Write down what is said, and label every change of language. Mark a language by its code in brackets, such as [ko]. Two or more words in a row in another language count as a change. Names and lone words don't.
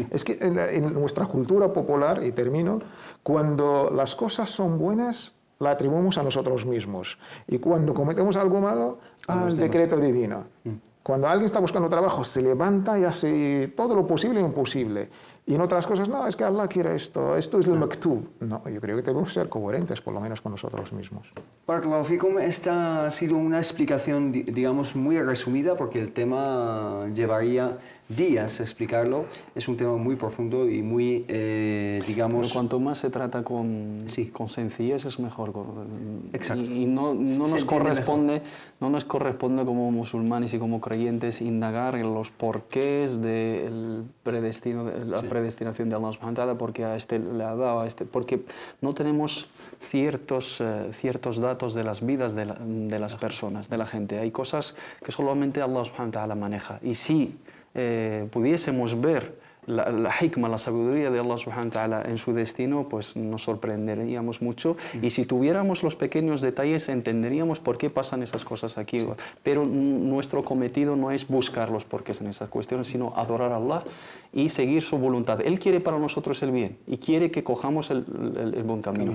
[es] Es que en nuestra cultura popular, y termino, cuando las cosas son buenas, la atribuimos a nosotros mismos. Y cuando cometemos algo malo, al decreto divino. Cuando alguien está buscando trabajo, se levanta y hace todo lo posible e imposible. Y en otras cosas, no, es que Allah quiere esto es el maktub. No, yo creo que debemos ser coherentes, por lo menos con nosotros mismos. [ar] بارك الله فيكم, [es] esta ha sido una explicación, digamos, muy resumida, porque el tema llevaría días explicarlo. Es un tema muy profundo y muy, digamos... Pero cuanto más se trata con sencillez es mejor. Exacto. Y no nos corresponde como musulmanes y como creyentes indagar en los porqués de la predestinación de Allah [ar] سبحانه وتعالى, [es] porque a este le ha dado, porque no tenemos ciertos datos de las vidas de las personas, de la gente. Hay cosas que solamente Allah [ar] سبحانه وتعالى [es] maneja. Y si pudiésemos ver la hikma, la sabiduría de Allah [ar] سبحانه وتعالى [es] en su destino, pues nos sorprenderíamos mucho. Y si tuviéramos los pequeños detalles, entenderíamos por qué pasan esas cosas aquí. Sí. Pero nuestro cometido no es buscar los porqués en esas cuestiones, sino adorar a Allah y seguir su voluntad. Él quiere para nosotros el bien y quiere que cojamos el buen camino.